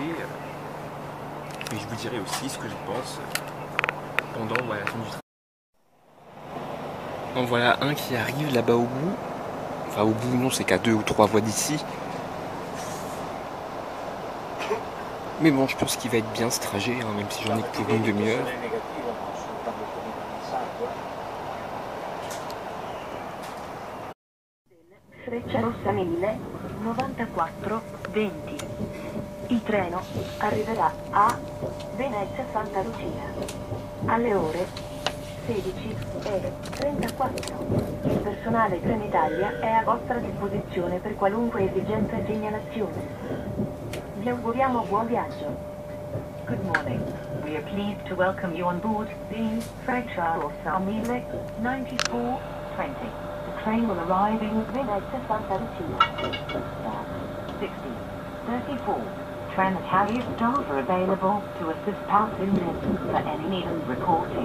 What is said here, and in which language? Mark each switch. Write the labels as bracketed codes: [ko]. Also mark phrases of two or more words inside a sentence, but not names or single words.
[fr] Et je vous dirai aussi ce que je pense pendant la fin du train. En voilà un qui arrive là-bas au bout. Enfin au bout non, c'est qu'à 2 ou 3 voies d'ici. Mais bon, je pense qu'il va être bien ce trajet, même si j'en ai que pour une demi-heure. [it] Frecciarossa 1000, 94 20. Il treno arriverà a Venezia Santa Lucia alle ore 16:34. Il personale Trenitalia è a vostra disposizione per qualunque esigenza e segnalazione. Vi auguriamo buon viaggio. [en] Good morning. We are pleased to welcome you on board the Frecciarossa 1000 9420. The train will arrive in Venezia Santa Lucia at 16:34. Trenitalia staff are available to assist passengers for any need and reporting.